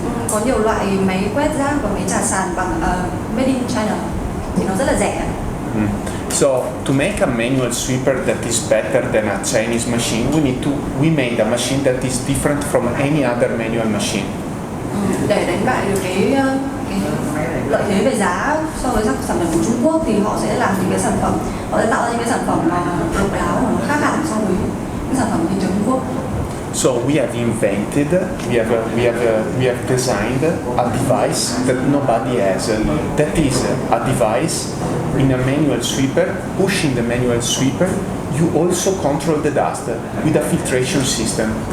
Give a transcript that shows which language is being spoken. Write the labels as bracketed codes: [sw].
[vi] Có nhiều loại máy quét rác và máy trà sàn bằng [en] made in China [vi] thì nó rất là rẻ. [en] So to make a manual sweeper that is better than a Chinese machine, we made a machine that is different from any other manual machine. [vi] Để đánh bại được cái lợi thế về giá so với các sản phẩm của Trung Quốc thì họ sẽ làm những cái sản phẩm, họ sẽ tạo ra những cái sản phẩm mà độc đáo và nó khác hẳn so với những sản phẩm thị trường Trung Quốc. [en] So we have invented, we have designed a device that nobody has. That is a device in a manual sweeper. Pushing the manual sweeper, you also control the dust with a filtration system.